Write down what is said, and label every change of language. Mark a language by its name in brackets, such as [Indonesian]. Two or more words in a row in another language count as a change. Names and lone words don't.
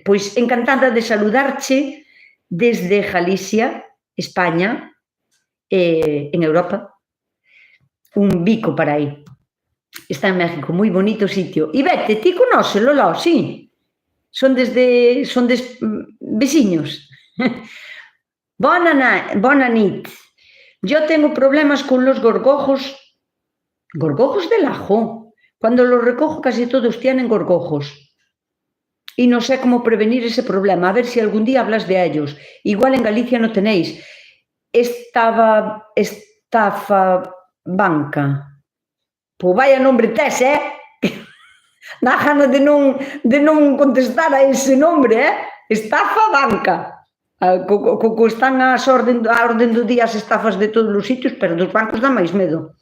[Galician] Pois encantada de saludarche desde Galicia, España, en Europa. Un bico para aí. Está en México, moi bonito sitio. E vete, ti conócelo, Lolo, sí. Son veciños. [Catalan] Bona nit. [Spanish] Yo tengo problemas con los gorgojos del ajo. Cuando los recojo casi todos tienen gorgojos. Y no sé cómo prevenir ese problema. A ver si algún día hablas de ellos. Igual en Galicia no tenéis. Estafa banca. [Galician] Pois vaya nombre tes, Dá gana de non contestar a ese nombre, Estafa banca. Co están a orden do día as estafas de todos os sitios, pero dos bancos dá máis medo.